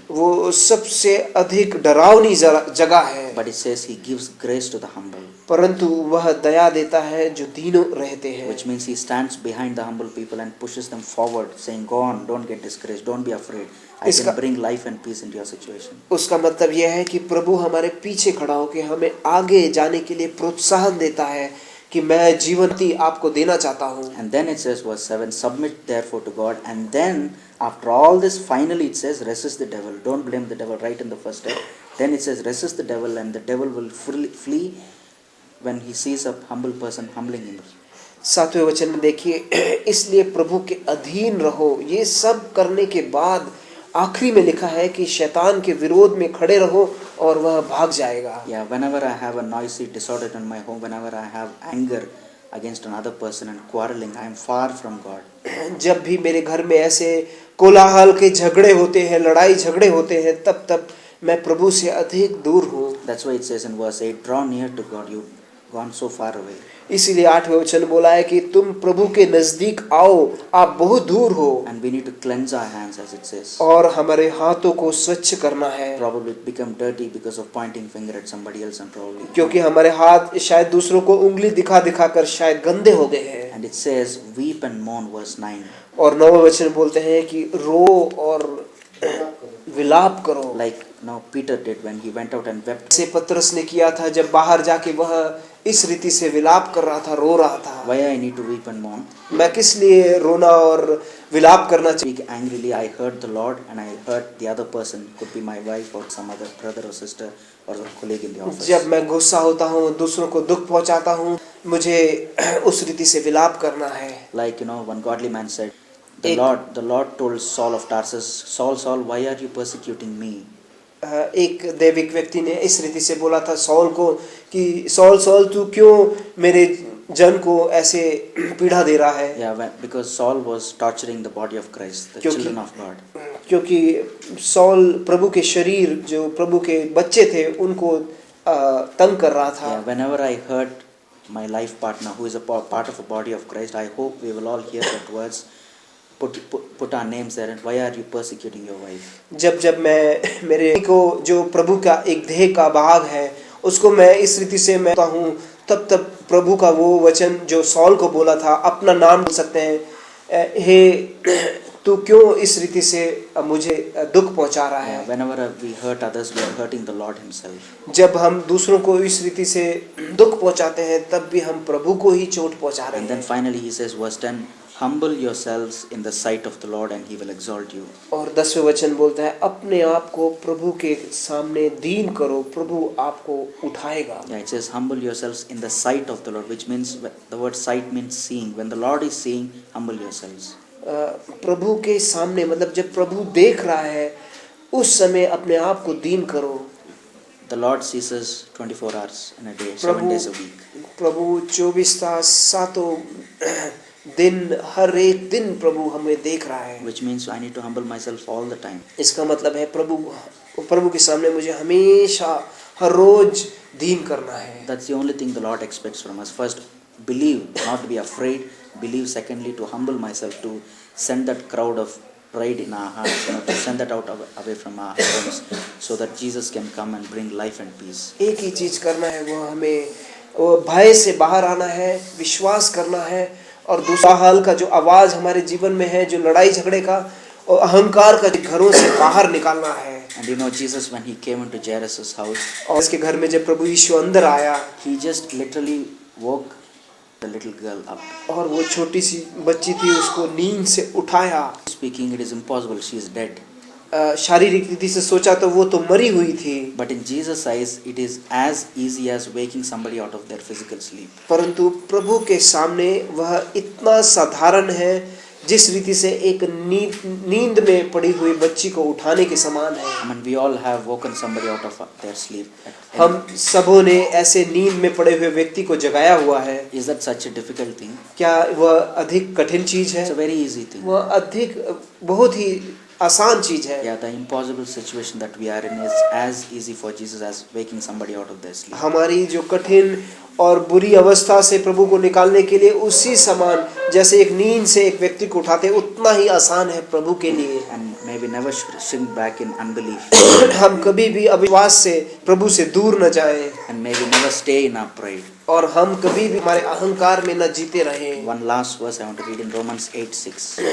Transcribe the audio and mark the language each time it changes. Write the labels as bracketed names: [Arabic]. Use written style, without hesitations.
[Hindi] वो सबसे अधिक डरावनी जगह है, [English] But it says He gives grace to the humble, [Hindi] परंतु वह दया देता है जो दीनों रहते हैं। [English] which means He stands behind the humble people and pushes them forward, saying, "Go on, don't get discouraged, don't be afraid. I can bring life and peace into your situation." [Hindi] उसका मतलब यह है कि प्रभु हमारे पीछे खड़ा होकर हमें आगे जाने के लिए प्रोत्साहन देता है कि मैं जीवंती आपको देना चाहता हूँ। [English] And then it says, verse 7, "Submit therefore to God." And then, after all this, finally it says, "Resist the devil." Don't blame the devil right in the first step. Then it says, "Resist the devil," and the devil will flee when he sees a humble person humbling him. [Hindi] 7वें वचन में देखिए, इसलिए प्रभु के अधीन रहो। ये सब करने के बाद आखिरी में लिखा है कि शैतान के विरोध में खड़े रहो और वह भाग जाएगा। [English] Yeah, whenever I have a noisy disorder in my home, whenever I have anger against another person and quarreling, I am far from God. [Hindi] जब भी मेरे घर में ऐसे कोलाहल के झगड़े होते हैं, लड़ाई झगड़े होते हैं, तब मैं प्रभु से अधिक दूर हूँ। [English] That's why it says in verse 8, "Draw near to God, you've gone so far away." [Hindi] इसीलिए 8वें वचन बोला है कि तुम प्रभु के नजदीक आओ, आप बहुत दूर हो। [English] And we need to cleanse our hands, as it says. [Hindi] और हमारे हाथों को स्वच्छ करना है, [English] Probably become dirty because of pointing finger at somebody else, and probably. [Hindi] क्योंकि हमारे हाथ शायद दूसरों को उंगली दिखा दिखा कर शायद गंदे हो गए हैं। [English] And it says, "Weep and mourn," verse 9. [Hindi] और 9वें वचन बोलते हैं कि रो और विलाप करो। [English] Like Peter did when he went out and wept. [Hindi] से पतरस ने किया था जब बाहर जाके वह इस रीति से विलाप कर रहा था, रो रहा था। [English] Why I need to weep and mourn? [Hindi] मैं किस लिए रोना और विलाप करना चाहिए? [English] Speak angrily, I hurt the Lord and I hurt the other person. Could be my wife or some other brother or sister or a colleague in the office. [Hindi] जब मैं गुस्सा होता हूँ, दूसरों को दुख पहुँचाता हूँ, मुझे उस रीति से विलाप करना है। [English] Like one godly man said, the Lord told Saul of Tarsus, Saul, why are you persecuting me? [Hindi] एक दैविक व्यक्ति ने इस रीति से बोला था सौल को कि सौल तू क्यों मेरे जन को ऐसे पीड़ा दे रहा है? [English] Yeah, because Saul was torturing the body of Christ, the children of God. [Hindi] क्योंकि सौल प्रभु के शरीर, जो प्रभु के बच्चे थे, उनको तंग कर रहा था। [English] Yeah, whenever I hurt my life partner who is a part of a body of Christ, I hope we will all hear that words. Put our names there, and why are you persecuting your wife? [Hindi] जब मैं मेरे को जो प्रभु का एक देह का भाग है उसको मैं इस रीति से मैं हूँ, तब प्रभु का वो वचन जो सौल को बोला था, अपना नाम बोल सकते हैं, हे तू क्यों इस रीति से मुझे दुख पहुंचा रहा है? [English] Whenever we hurt others, we are hurting the Lord Himself. [Hindi] जब हम दूसरों को इस रीति से दुख पहुंचाते हैं, तब भी हम प्रभु को ही चोट पहुंचा रहे [English] And [Hindi] हैं। [English] then finally He says, verse 10, "Humble yourselves in the sight of the Lord, and He will exalt you." [Hindi] और 10वें वचन बोलता है अपने आप को प्रभु के सामने दीन करो, प्रभु आपको उठाएगा। [English] Yeah, it says, "Humble yourselves in the sight of the Lord," which means the word sight means seeing. When the Lord is seeing, humble yourselves. [Hindi] प्रभु के सामने मतलब जब प्रभु देख रहा है उस समय अपने आप को दीन करो। [English] The Lord sees us 24 hours in a day, 7 days a week. [Hindi] प्रभु 24 तास 7 दिन, हर एक दिन प्रभु हमें देख रहा है। [English] Which means I need to humble myself all the time. [Hindi] इसका मतलब है प्रभु के सामने मुझे हमेशा हर रोज दीन करना है। [English] That's the only thing the Lord expects from us. First, believe, not to be afraid, believe. Secondly, to humble myself, to send that crowd of pride in our hearts, to send that out away from our homes, so that Jesus can come and bring life and peace. [Hindi] एक ही चीज करना है, वो हमें वो भय से बाहर आना है, विश्वास करना है, और दूसरा हाल का जो आवाज हमारे जीवन में है, जो लड़ाई झगड़े का और अहंकार का, घरों से बाहर निकालना है। [English] And Jesus, when he came into Jairus' house, [Hindi] और इसके घर में जब प्रभु यीशु अंदर आया, [English] he just literally woke the little girl up. [Hindi] और वो छोटी सी बच्ची थी, उसको नींद से उठाया। [English] Speaking, it is impossible, she is dead. [Hindi] शारीरिक रीति से सोचा तो वो तो मरी हुई थी, [English] But in Jesus' eyes, it is as easy as waking somebody out of their physical sleep. [Hindi] परंतु प्रभु के सामने वह इतना साधारण है जिस रीति से एक नींद में पड़ी हुई बच्ची को उठाने के समान है। [English] I mean, we all have woken somebody out of their sleep. [Hindi] हम सबों ने ऐसे नींद में पड़े हुए व्यक्ति को जगाया हुआ है। [English] Is that such a difficult thing? [Hindi] क्या वह अधिक कठिन चीज है? [English] It's a very easy thing. [Hindi] वह अधिक बहुत ही आसान चीज है। [English] Yeah, the impossible situation that we are in is as easy for Jesus as waking somebody out of their sleep. [Hindi] हमारी जो कठिन और बुरी अवस्था से प्रभु को निकालने के लिए उसी समान जैसे एक नींद से एक व्यक्ति को उठाते, उतना ही आसान है प्रभु के लिए। [English] And may we never shrink back in unbelief. [Hindi] हम कभी भी अविश्वास से प्रभु से दूर न जाएं, [English] And may we never stay in our pride. [Hindi] और हम कभी भी हमारे अहंकार में न जीते रहें। [English] One last verse I want to read in Romans 8:6.